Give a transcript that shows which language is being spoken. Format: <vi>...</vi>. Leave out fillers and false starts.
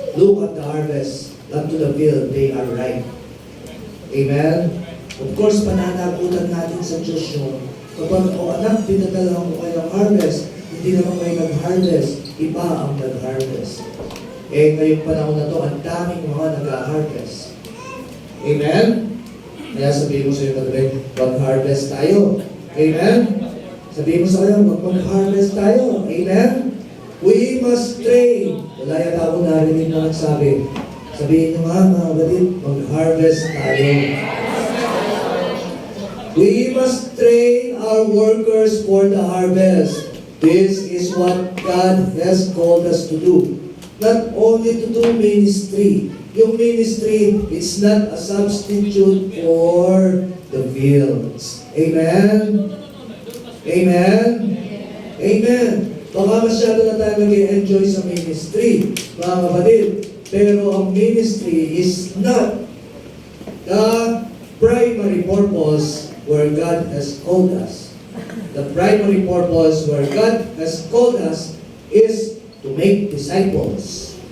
<en>Look at the harvest, unto the field, they are ripe. Amen?</en> <tl>Of course, pananagutan natin sa Diyos yun. Kapag, o anak, pinadala ko kayo ng harvest, hindi naman kayo nag-harvest, iba ang nag-harvest. Eh, ngayong panahon na to, ang daming mga nag-harvest. Amen? Kaya sabihin mo sa iyo kagabi, mag-harvest tayo. Amen? Sabihin mo sa kayo, mag-harvest tayo. Amen?</tl> <en>We must train.</en> <tl>Wala yata ako narinig na nagsabi. Sabihin nyo nga, mga kapatid, mag-harvest tayo.</tl> <en>We must train our workers for the harvest. This is what God has called us to do. Not only to do ministry. Yung ministry, it's not a substitute for the fields. Amen? Amen? Amen.</en> <tl>Baka masyado na tayo mag-enjoy sa ministry, mga kapatid. Pero ang</tl> <en>ministry is not the primary purpose where God has called us. The primary purpose where God has called us is to make disciples.</en>